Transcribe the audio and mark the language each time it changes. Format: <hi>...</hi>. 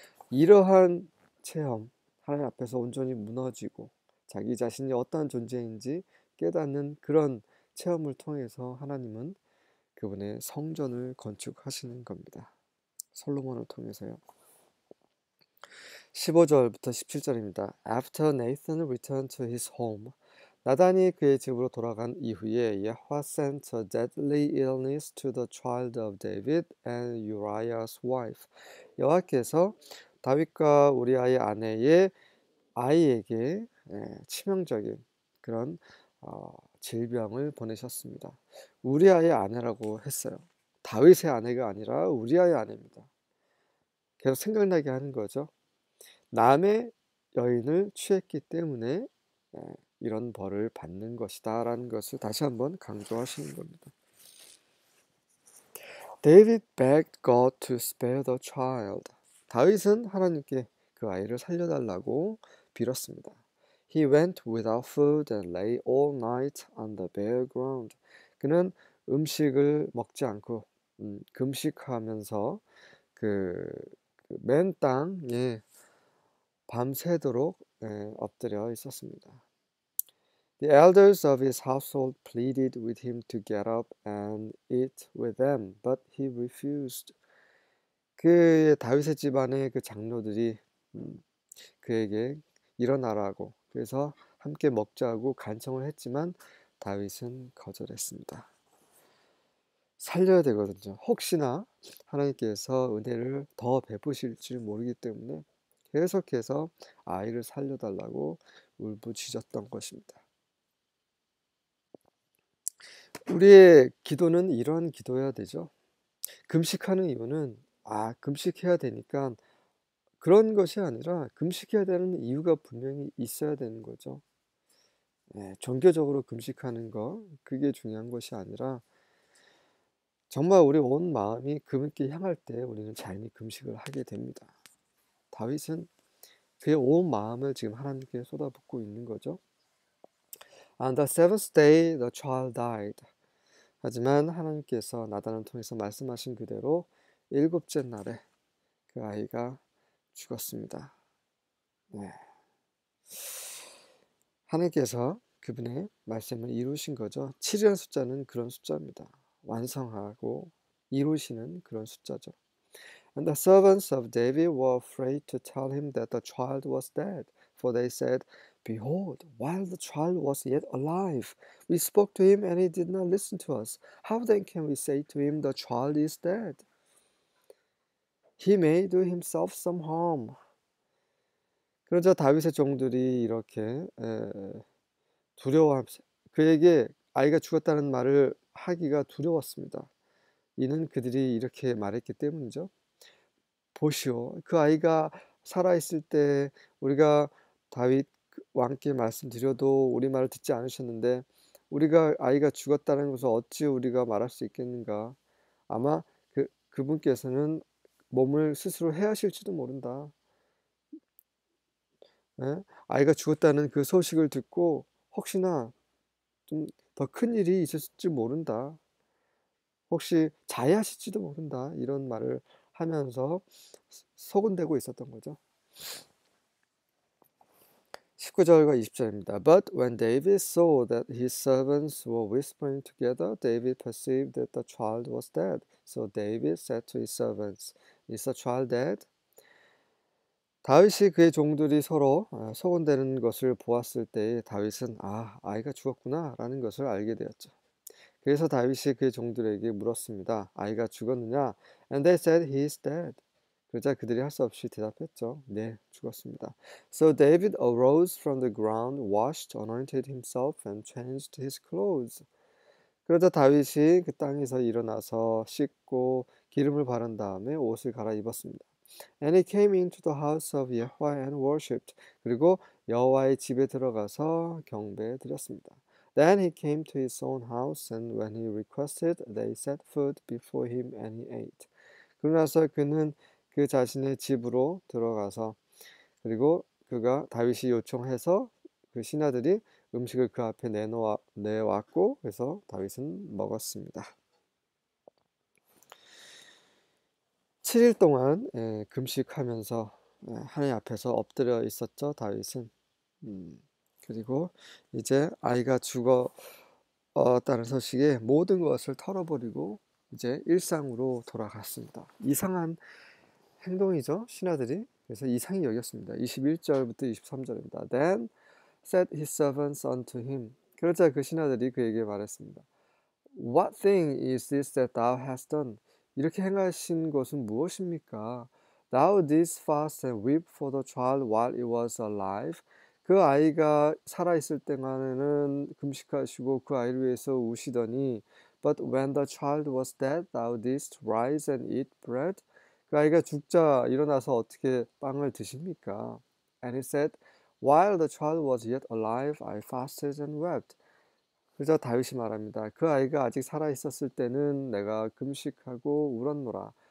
<ko>이러한 체험, 하나님 앞에서 온전히 무너지고 자기 자신이 어떠한 존재인지 깨닫는 그런 체험을 통해서 하나님은 그분의 성전을 건축하시는 겁니다. 솔로몬을 통해서요. 15절부터 17절입니다.</ko> <en>After Nathan returned to his home,</en> <ko>나단이 그의 집으로 돌아간 이후에</ko> <en>여호와 sent a deadly illness to the child of David and Uriah's wife.</en> <ko>여호와께서 다윗과 우리아의 아내의 아이에게 치명적인 그런 질병을 보내셨습니다. 우리아의 아내라고 했어요. 다윗의 아내가 아니라 우리아의 아내입니다. 계속 생각나게 하는 거죠. 남의 여인을 취했기 때문에 이런 벌을 받는 것이다 라는 것을 다시 한번 강조하시는 겁니다.</ko> <en>David begged God to spare the child.</en> <ko>다윗은 하나님께 그 아이를 살려달라고 빌었습니다.</ko> <en>He went without food and lay all night on the bare ground.</en> <ko>그는 음식을 먹지 않고 금식하면서 맨 땅에 밤새도록 엎드려 있었습니다.</ko> <en>The elders of his household pleaded with him to get up and eat with them, but he refused.</en> <ko>그 다윗의 집안의 그 장로들이 그에게 일어나라고 그래서 함께 먹자고 간청을 했지만 다윗은 거절했습니다. 살려야 되거든요. 혹시나 하나님께서 은혜를 더 베푸실지 모르기 때문에 계속해서 아이를 살려달라고 울부짖었던 것입니다. 우리의 기도는 이런 기도해야 되죠. 금식하는 이유는 금식해야 되니까 그런 것이 아니라 금식해야 되는 이유가 분명히 있어야 되는 거죠. 종교적으로 금식하는 거 그게 중요한 것이 아니라 정말 우리 온 마음이 그분께 향할 때 우리는 자연히 금식을 하게 됩니다. 다윗은 그의 온 마음을 지금 하나님께 쏟아붓고 있는 거죠.</ko> <en>On the seventh day the child died.</en> <ko>하지만 하나님께서 나단을 통해서 말씀하신 그대로 일곱째 날에 그 아이가 죽었습니다. 하나님께서 그분의 말씀을 이루신 거죠. 7이라는 숫자는 그런 숫자입니다. 완성하고 이루시는 그런 숫자죠.</ko> <en>And the servants of David were afraid to tell him that the child was dead, for they said, Behold, while the child was yet alive, we spoke to him and he did not listen to us. How then can we say to him, The child is dead? He may do himself some harm.</en> <ko>그러자 다윗의 종들이 이렇게 두려워하면서 그에게 아이가 죽었다는 말을 하기가 두려웠습니다. 이는 그들이 이렇게 말했기 때문이죠. 보시오, 그 아이가 살아있을 때 우리가 다윗 왕께 말씀드려도 우리 말을 듣지 않으셨는데 우리가 아이가 죽었다는 것을 어찌 우리가 말할 수 있겠는가. 아마 그분께서는 몸을 스스로 해하실지도 모른다. 아이가 죽었다는 그 소식을 듣고 혹시나 좀 더 큰 일이 있었을지 모른다. 혹시 자해하실지도 모른다. 이런 말을 하면서 소곤대고 있었던 거죠. 19절과 20절입니다.</ko> <en>But when David saw that his servants were whispering together, David perceived that the child was dead. So David said to his servants, Is the child dead?</en> <ko>다윗이 그의 종들이 서로 소곤대는 것을 보았을 때 다윗은 아이가 죽었구나 라는 것을 알게 되었죠. 그래서 다윗이 그의 종들에게 물었습니다. 아이가 죽었느냐?</ko> <en>And they said he is dead.</en> <ko>그러자 그들이 할 수 없이 대답했죠. 네, 죽었습니다.</ko> <en>So David arose from the ground, washed, anointed himself, and changed his clothes.</en> <ko>그러자 다윗이 그 땅에서 일어나서 씻고 기름을 바른 다음에 옷을 갈아입었습니다.</ko> <en>And he came into the house of Yahweh and worshipped.</en> <ko>그리고 여호와의 집에 들어가서 경배 드렸습니다.</ko> <en>Then he came to his own house, and when he requested, they set food before him, and he ate.</en> <ko>그러고 나서 그는 그 자신의 집으로 들어가서 그리고 그가 다윗이 요청해서 그 신하들이 음식을 그 앞에 내왔고 그래서 다윗은 먹었습니다. 7일 동안 금식하면서 하나님 앞에서 엎드려 있었죠. 다윗은. 그리고 이제 아이가 죽었다는 소식에 모든 것을 털어버리고 이제 일상으로 돌아갔습니다. 이상한 행동이죠. 신하들이. 그래서 이상히 여겼습니다. 21절부터 23절입니다.</ko> <en>Then said his servants unto him.</en> <ko>그러자 그 신하들이 그에게 말했습니다.</ko> <en>What thing is this that thou hast done?</en> <ko>이렇게 행하신 것은 무엇입니까?</ko> <en>Thou didst fast and weep for the child while it was alive.</en> <ko>그 아이가 살아있을 때만에는 금식하시고 그 아이를 위해서 우시더니</ko> <en>But when the child was dead, thou didst rise and eat bread.</en> <ko>그 아이가 죽자 일어나서 어떻게 빵을 드십니까?</ko> <en>And he said, while the child was yet alive, I fasted and wept.</en> <ko>그래서 다윗이 말합니다. 그 아이가 아직 살아 있었을 때는 내가 금식하고 울었노라.</ko>